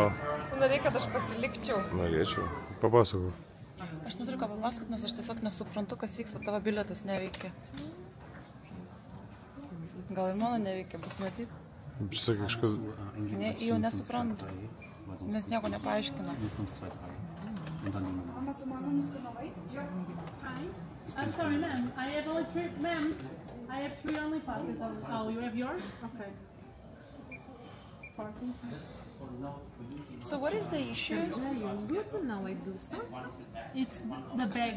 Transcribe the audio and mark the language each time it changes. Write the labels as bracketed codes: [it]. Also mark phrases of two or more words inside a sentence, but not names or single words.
[lt] Tu norėjai, kad aš pasilikčiau. Norėčiau. Papasakau. Aš neturiu ką papasakoti, nes aš tiesiog nesuprantu, kas vyksta. Tavo bilietas neveikia. Gal ir mano neveikia, bus matyti? Čia kažkas... Ne, jau nesuprantu, nes nieko nepaaiškina. [en] I'm sorry, ma'am. I have only three, ma'am. I have three only passes. Oh, you have yours? Okay. So what is the issue? It's the bags.